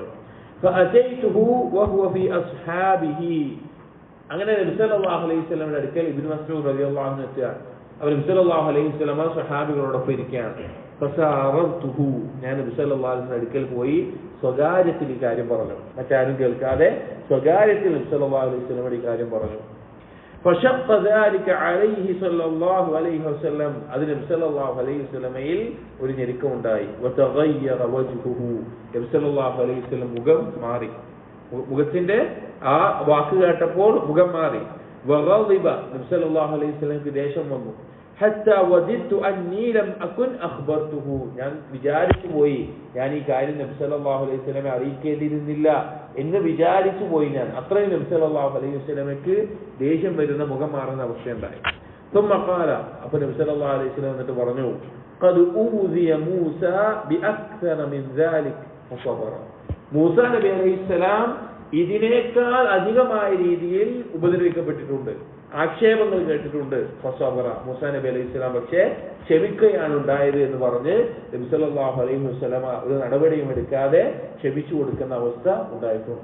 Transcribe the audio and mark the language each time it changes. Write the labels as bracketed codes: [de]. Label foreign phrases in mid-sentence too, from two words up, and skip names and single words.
[ar] فأتيته وهو في أصحابه, [ml] അങ്ങനെ നബി [ar] صلى الله عليه وسلم [ml] അടുക്കൽ ഇബ്നു മസ്ഊദ് [ar] رضي الله عنه [ml] എത്തുകയാണ്. അവർ നബി [ar] صلى الله عليه وسلم [ml] സ്വഹാബികളോടൊപ്പം ഇരിക്കുകയാണ്. ഫസറതുഹു, ഞാൻ നബി [ar] صلى الله عليه وسلم [ml] അടുക്കൽ പോയി സ്വകാര്യത്തിൽ ഈ കാര്യം പറഞ്ഞു. മറ്റാരും കേൾക്കാതെ സ്വകാര്യത്തിൽ നബി [ar] صلى الله عليه وسلم [ml] ഈ കാര്യം പറഞ്ഞു. [ar] فشق ذلك عليه صلى الله عليه وسلم, [ml] അത് നബി [ar] صلى الله عليه وسلم [ml] ഒരു ഞെരുക്കം ഉണ്ടായി. [ar] وتغير وجهه, [ml] നബി [ar] صلى الله عليه وسلم [ml] മുഖം മാറി. മുഖത്തിന്റെ ആ വാക്ക് കേട്ടപ്പോൾ മുഖം മാറി. وغضب, നബി [ar] صلى الله عليه وسلم [ml] ദേഷ്യം വന്നു. [ar] حتى وجدت أني لم أكن أخبرته, [ml] ഞാൻ വിചാരിച്ചു പോയി ഞാൻ ഈ കാര്യം നബി [ar] صلى الله عليه وسلم [ml] അറിയിക്കേണ്ടിയിരുന്നില്ല എന്ന് വിചാരിച്ചു പോയി ഞാൻ. അത്രയും നബി [ar] صلى الله عليه وسلم [ml] ദേഷ്യം വരുന്ന മുഖം മാറുന്ന അവസ്ഥയുണ്ടായി. [ar] ثم قال, [ml] അപ്പോൾ നബി [ar] صلى الله عليه وسلم [ml] എന്നിട്ട് പറഞ്ഞു, [ar] قد أوذي موسى بأكثر من ذلك فصبر, [ml] മൂസ നബി അലൈഹിസ്സലാം ഇതിനേക്കാൾ അധികമായ രീതിയിൽ ഉപദ്രവിക്കപ്പെട്ടിട്ടുണ്ട്, ആക്ഷേപങ്ങൾ കേട്ടിട്ടുണ്ട്. ഫസബറ, മൂസ നബി അലൈഹിസ്സലാം പക്ഷേ ക്ഷമിക്കുകയാണ് ഉണ്ടായത് എന്ന് പറഞ്ഞ് നബി [ar] صلى الله عليه وسلم [ml] ഒരു നടപടിയും എടുക്കാതെ ക്ഷമിച്ചു കൊടുക്കുന്ന അവസ്ഥ ഉണ്ടായിട്ടുണ്ട്.